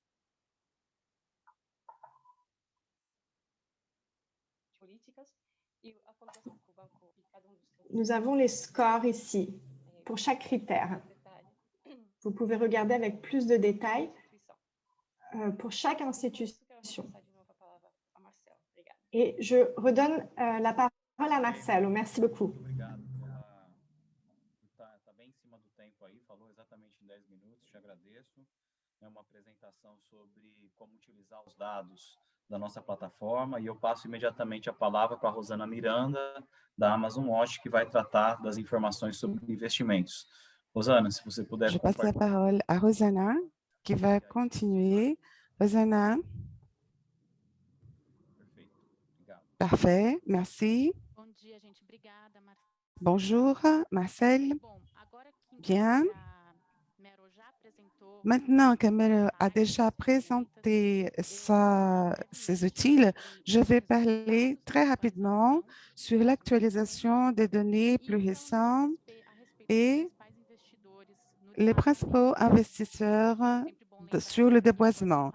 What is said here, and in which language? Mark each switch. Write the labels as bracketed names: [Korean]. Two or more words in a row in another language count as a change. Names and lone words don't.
[French] Nous avons les scores ici pour chaque critère. Vous pouvez regarder avec plus de détails pour chaque institution. Et je redonne la parole à Marcelo. Merci beaucoup. [Portuguese] Está bem em cima do tempo aí, falou exatamente em 10 minutos, te agradeço. uma apresentação sobre como utilizar os dados da nossa plataforma, e eu passo imediatamente a palavra para a Rosana Miranda, da Amazon Watch, que vai tratar das informações sobre investimentos. Rosana, se você puder [French] Je passe la parole à Rosana, qui va continuer. Rosana. [Portuguese] Perfeito. Obrigado. [French] Parfait, merci. [Portuguese] Bom dia, gente. Obrigada, Marcelo. [French] Bonjour, Marcel. [Portuguese] Bom, agora que [French] Bien. [Portuguese] a Meryl já apresentou [French] Maintenant que Meryl a déjà présenté ses outils, je vais parler très rapidement sur l'actualisation des données plus récentes et les principaux investisseurs sur le déboisement.